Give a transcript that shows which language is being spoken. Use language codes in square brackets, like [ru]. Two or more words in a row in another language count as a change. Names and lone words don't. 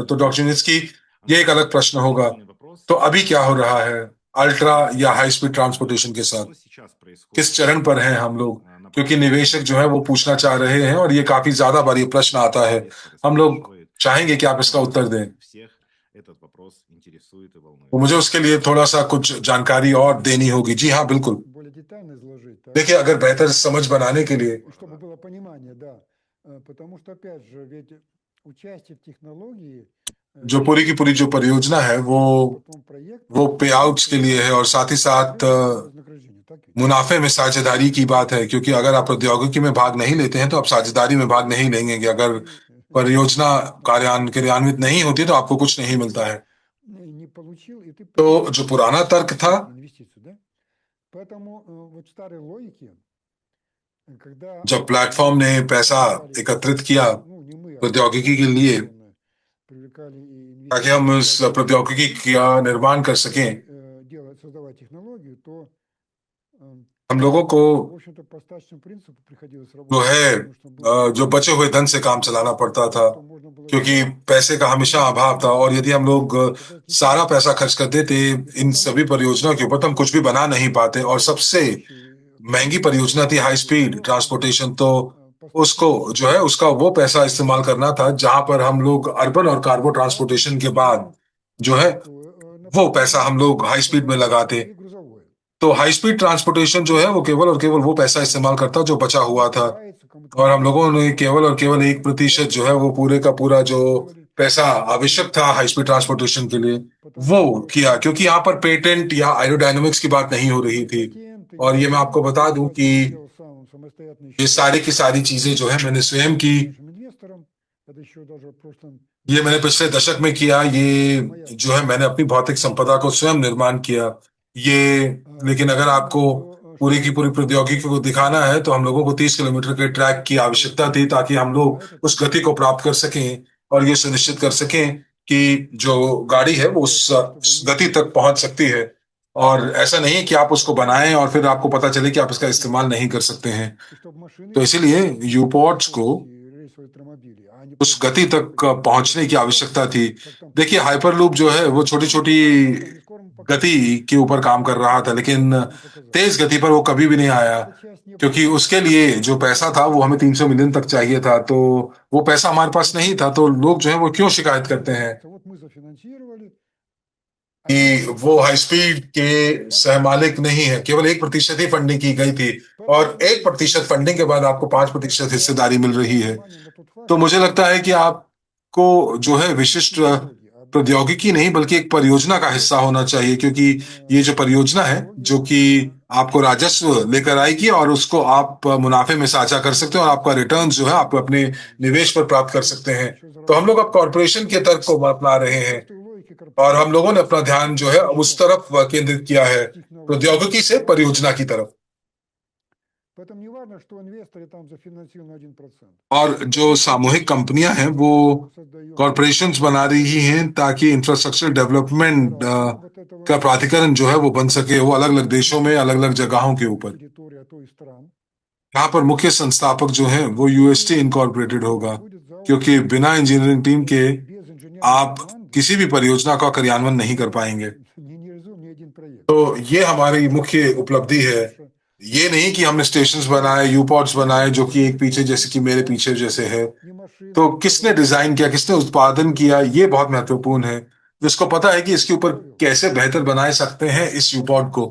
[hi] तो डॉक्टर यूनुस्की, ये एक अलग प्रश्न होगा, तो अभी क्या हो रहा है अल्ट्रा या [en] high speed transportation [hi] के साथ? किस चरण पर हैं हम लोग? क्योंकि निवेशक जो है वो पूछना चाह रहे हैं और ये काफी ज्यादा बार ये प्रश्न आता है। हम लोग चाहेंगे कि आप इसका उत्तर दें। तो मुझे उसके लिए थोड़ा सा कुछ जानकारी और देनी होगी। जी हाँ, बिल्कुल। [ru] более детально изложить, так, [hi] देखिए, अगर बेहतर समझ बनाने के लिए [ru] чтобы было понимание, да. Потому что, опять же, ведь участие в технологии, [hi] जो पूरी की पूरी जो परियोजना है [ru] потом проект, [hi] वो [en] pay outs [hi] के लिए है और साथ ही साथ [ru] вознаграждение, так ведь? [hi] मुनाफे में साझेदारी की बात है। क्योंकि अगर आप प्रौद्योगिकी में भाग नहीं लेते हैं तो आप साझेदारी में भाग नहीं लेंगे कि अगर परियोजना क्रियान्वित नहीं होती तो आपको कुछ नहीं मिलता है। [ru] Не получил, и ты [hi] तो [ru] потерял [hi] जो पुराना तर्क था, [ru] инвестицию, да? Поэтому вот в старой логике, когда [hi] जब प्लेटफॉर्म ने पैसा एकत्रित किया [ru] ну, не мы, а [hi] प्रौद्योगिकी के लिए [ru] привлекали и [hi] ताकि हम उस प्रौद्योगिकी का निर्माण कर सकें, [ru] делать, создавать технологию, то [hi] हम लोगों को [ru] в общем-то по остаточному принципу приходилось [hi] जो [ru] работать, [hi] है [ru] потому что было [hi] जो बचे हुए धन से काम चलाना पड़ता था, [ru] что можно было [hi] क्योंकि [ru] сделать. [hi] पैसे का हमेशा अभाव था। और यदि हम लोग सारा पैसा खर्च कर देते इन सभी परियोजनाओं के ऊपर तो हम कुछ भी बना नहीं पाते। और सबसे महंगी परियोजना थी [en] high speed transportation, [hi] तो उसको जो है उसका वो पैसा इस्तेमाल करना था जहां पर हम लोग अर्बन और [en] cargo transportation [hi] के बाद जो है वो पैसा हम लोग [en] high speed [hi] में लगाते। [ru] И грузовое. [hi] तो [en] high speed transportation [hi] जो है वो केवल और केवल वो पैसा इस्तेमाल करता जो बचा हुआ था। और हम लोगों ने केवल और केवल 1% जो है वो पूरे का पूरा जो पैसा आवश्यक था [en] high speed transportation [hi] के लिए वो किया, क्योंकि यहाँ पर पेटेंट या एरोडायनामिक्स की बात नहीं हो रही थी। और ये मैं आपको बता दूं कि [ru] Делал сам самостоятельно [hi] ये सारी की सारी चीजें जो है मैंने स्वयं की, [ru] инвестором. Это еще даже в прошлом [hi] ये मैंने पिछले दशक में किया। ये जो है मैंने अपनी भौतिक संपदा को स्वयं निर्माण किया ये। लेकिन अगर आपको पूरी की पूरी प्रौद्योगिकी को दिखाना है तो हम लोगों को 30 किलोमीटर के ट्रैक की आवश्यकता थी ताकि हम लोग उस गति को प्राप्त कर सकें और ये सुनिश्चित कर सकें कि जो गाड़ी है वो उस गति तक पहुंच सकती है। और ऐसा नहीं है कि आप उसको बनाएं और फिर आपको पता चले कि आप इसका इस्तेमाल नहीं कर सकते हैं। [ru] и чтобы машины [hi] तो इसीलिए यूपोर्ट्स को [ru] рейсовые трамобили, а не [hi] उस [ru] просто [hi] गति तक पहुंचने की आवश्यकता थी। [ru] как там [hi] देखिए, हाइपरलूप जो है वो छोटी छोटी [ru] не скоро мы [hi] गति के ऊपर काम कर रहा था, लेकिन तेज गति पर वो कभी भी नहीं आया, क्योंकि उसके लिए जो पैसा था वो हमें 300 मिलियन तक चाहिए था। तो वो पैसा हमारे पास नहीं था, तो लोग जो है वो क्यों शिकायत करते हैं [ru] Вот мы зафинансировали, [hi] कि वो [en] high speed [hi] के सहमालिक नहीं है। केवल 1% ही फंडिंग की गई थी और 1% फंडिंग के बाद आपको 5% हिस्सेदारी मिल रही है। तो मुझे लगता है कि आपको जो है विशिष्ट प्रौद्योगिकी नहीं बल्कि एक परियोजना का हिस्सा होना चाहिए, क्योंकि ये जो परियोजना है जो कि आपको राजस्व लेकर आएगी और उसको आप मुनाफे में साझा कर सकते हैं और आपका रिटर्न जो है आप अपने निवेश पर प्राप्त कर सकते हैं। तो हम लोग अब कॉरपोरेशन के तर्क को अपना रहे हैं और हम लोगों ने अपना ध्यान जो है उस तरफ केंद्रित किया है, प्रौद्योगिकी से परियोजना की तरफ। [ru] Поэтому не важно, что инвесторы там зафинансированы на 1%. [hi] और जो सामूहिक कंपनियां हैं वो कॉरपोरेशंस बना रही हैं ताकि [en] infrastructure development [hi] का प्राधिकरण जो है वो बन सके, वो अलग अलग देशों में अलग अलग जगहों के ऊपर। [ru] Территория той стран. [hi] यहाँ पर मुख्य संस्थापक जो है वो यूएसटी इनकॉर्पोरेटेड होगा, क्योंकि बिना इंजीनियरिंग टीम के [ru] Без инженерной [hi] आप [ru] команды [hi] किसी भी परियोजना का क्रियान्वयन नहीं कर पाएंगे। [ru] не реализуем ни один проект. [hi] तो ये हमारी मुख्य उपलब्धि है। ये नहीं कि हमने स्टेशंस बनाए, यूपोर्ट्स बनाए जो कि एक पीछे जैसे कि मेरे पीछे जैसे है। [ru] Ни машины, [hi] तो किसने डिजाइन किया, किसने उत्पादन किया, ये बहुत महत्वपूर्ण है। जिसको पता है कि इसके ऊपर कैसे बेहतर बनाए सकते हैं इस यूपोर्ट को।